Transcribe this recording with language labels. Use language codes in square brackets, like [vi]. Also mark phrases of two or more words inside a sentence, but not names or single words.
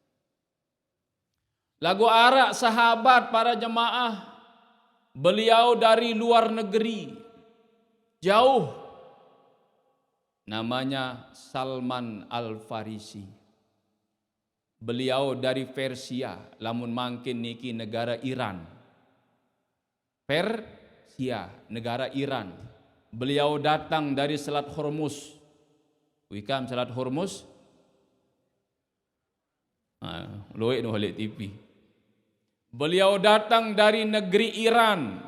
[sas] Lagu arak [id] sahabat para jemaah, beliau dari luar negeri jauh. Namanya Salman Al-Farisi. Beliau dari Persia, [sas] lamun mangkin niki negara Iran. [id] Persia, negara Iran. Beliau datang dari Selat Hormuz. [sas] Wikam Selat Hormuz? Loik nu halik TV. [id] Beliau datang dari negeri Iran.